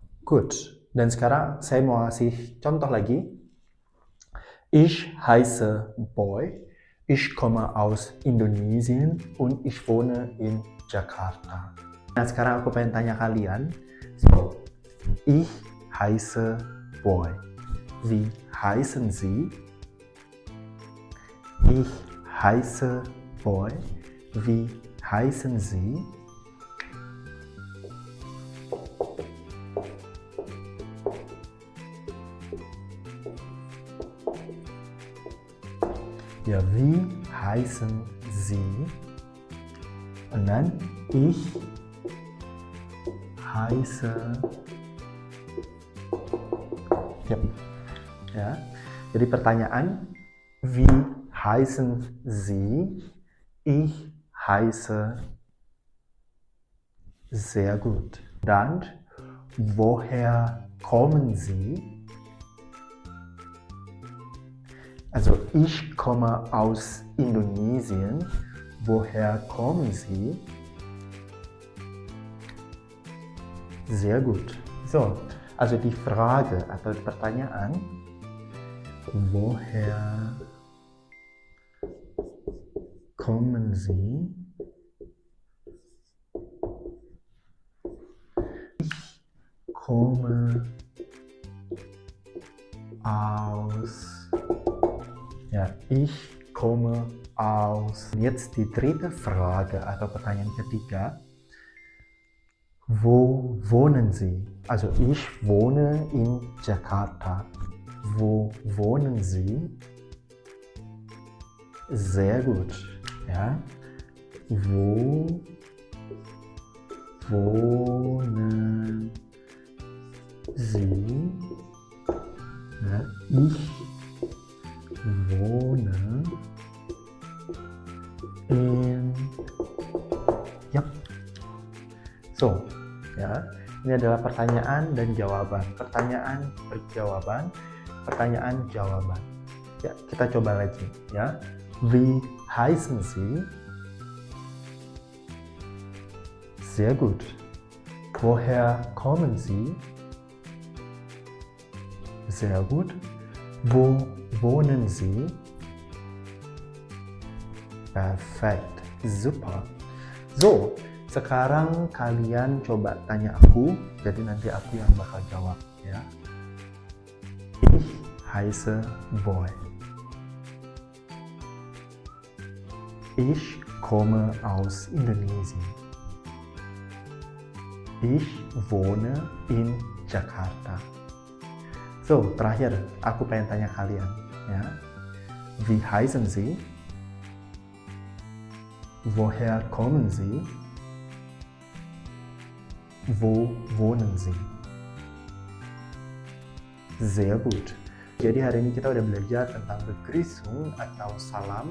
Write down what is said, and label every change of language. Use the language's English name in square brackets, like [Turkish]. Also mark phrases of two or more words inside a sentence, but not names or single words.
[English] Good. [Indonesian] Dan sekarang saya mau kasih contoh lagi. [German] Ich heiße Boy. Ich komme aus Indonesien und ich wohne in Jakarta. [Indonesian] Nah, sekarang aku pengen tanya kalian. [German] So, ich heiße Boy. Wie heißen Sie? Ich heiße Boy. Wie heißen Sie? Ja, wie heißen Sie? Und dann ich heiße. [English] Yep. [Indonesian] Ya. Jadi pertanyaan, [German] wie heißen Sie? Ich heiße. Sehr gut. Dann, woher kommen Sie? Also ich komme aus Indonesien. Woher kommen Sie? Sehr gut. So, also die Frage [Indonesian] atau pertanyaan, [German] woher kommen Sie? Ich komme aus. Ja, ich komme aus. Jetzt die dritte Frage [Indonesian] atau pertanyaan ketiga. [German] Wo wohnen Sie? Also ich wohne in Jakarta. Wo wohnen Sie? Sehr gut. Ja. Wo wohnen Sie? Ja, ich wohne in. [English] Yap. [German] So, [Indonesian] ya, ini adalah pertanyaan dan jawaban. Pertanyaan, jawaban, pertanyaan, jawaban. Ya, kita coba lagi, ya. [German] Wie heißen Sie? Sehr gut. Woher kommen Sie? Sehr gut. Wo wohnen Sie? Perfekt. Super. So, [Indonesian] sekarang kalian coba tanya aku, jadi nanti aku yang bakal jawab, ya. [German] Ich heiße Boy. Ich komme aus Indonesien. Ich wohne in Jakarta. So, [Indonesian] terakhir, aku pengen tanya kalian, ya. [German] Wie heißen Sie? Woher kommen Sie? Wo wohnen Sie? Sehr gut. [Indonesian] Jadi hari ini kita udah belajar tentang Begrüßung atau salam.